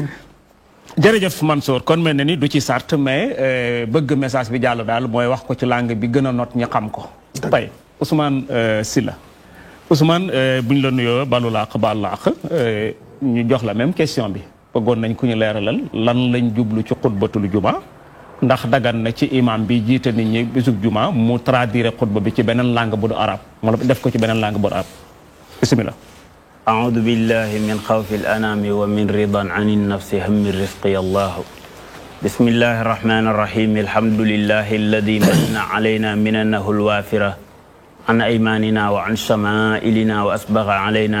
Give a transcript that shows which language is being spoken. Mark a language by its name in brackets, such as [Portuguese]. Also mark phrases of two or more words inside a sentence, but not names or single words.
[Wolof] jërëjëf Mansour kon mel na ni du ci sart mais bëgg message bi jàll daal mooy wax ko ci langue bi gën a not ñi xam ko tey Ousmane Sylla Ousmane buñ la nuyoo balu laax baal laax ñu jox la même question bi bëggoon nañ ku ñu leeralal lan lañ jublu ci [Arabic] خطبة الجمعة [Wolof] ndax dagan na ci imam bi jiite nit ñi bisub juma mu traduire xutba bi ci beneen langue bu du arab wala def ko ci beneen langue bu du arab bismillah [Arabic] أعوذ بالله من خوف الأنام ومن رضا عن النفس هم الرزق الله بسم الله الرحمن الرحيم الحمد لله الذي من علينا مننه الوافرة عن أيماننا وعن شمائلنا وأسبغ علينا